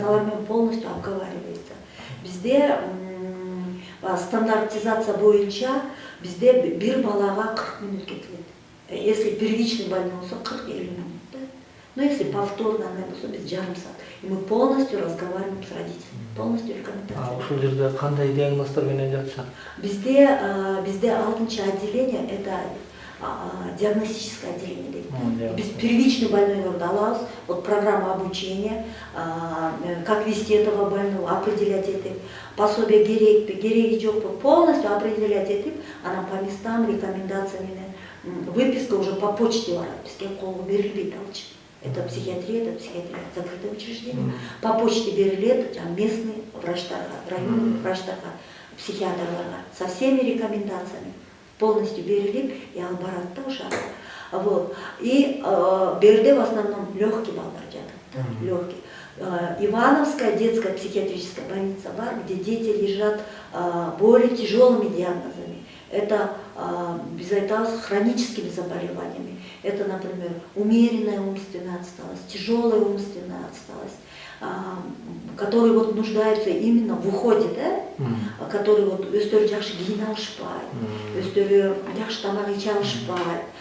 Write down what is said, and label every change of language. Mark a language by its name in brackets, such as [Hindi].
[Kyrgyz] Эне алар менен полностью обговаривается. Бизде стандартизация боюнча бизде бир балага 40 минут кетилет. Если первичный больной болсо 40-50 минут. Да? Но если повторно болсо биз жарым саат. [Russian] И мы полностью разговариваем с родителями, полностью рекомендация. [Kyrgyz] Ушул жерде кандай диагноздор менен жатышат? Бизде 6-чы отделение это диагностическое отделение дейт. Биз первичный больнойлорду алабыз, вот программа обучения, как вести этого больного, определять этип, пособие керекпи, кереги жокпу, полностью определять этип, анан по местам рекомендация менен выписка уже по почте барат, бизге колго берилбейт алчы. [Russian] Это психиатрия, закрытое учреждение. [Kyrgyz] По почте берилет местный врачтарга, районный врачтарга, психиатрларга со всеми рекомендациями полностью берилип и ал барат да ошо. Вот. И берде в основном легкий балдар жатат, легкий. [Russian] Ивановская детская психиатрическая больница бар, где дети лежат более тяжелыми диагнозами. Это без этого с хроническими заболеваниями. Это, например, умеренная умственная отсталость, тяжелая умственная отсталость, которые вот нуждаются именно в уходе, да? [Kyrgyz] Которые вот өздөрү жакшы кийине алышпайт, өздөрү жакшы тамак иче алышпайт.